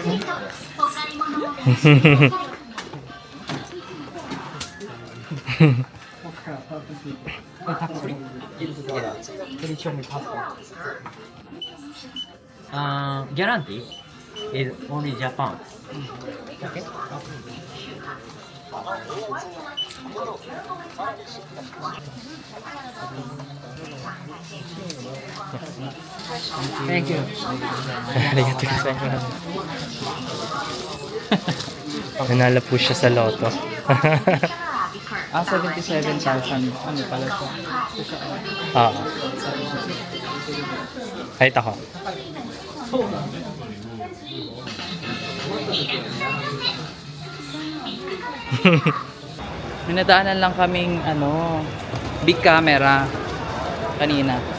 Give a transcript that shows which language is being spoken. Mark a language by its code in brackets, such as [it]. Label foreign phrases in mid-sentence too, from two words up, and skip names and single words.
[en] Guarantee is only Japan. Okay. Thank you. [ja] ありがとうございます. [tl] Nanalo po siya sa loto. 77,000. Ano pala ito? Oo. Kahit ako. May nadaanan lang kaming Big Camera kanina.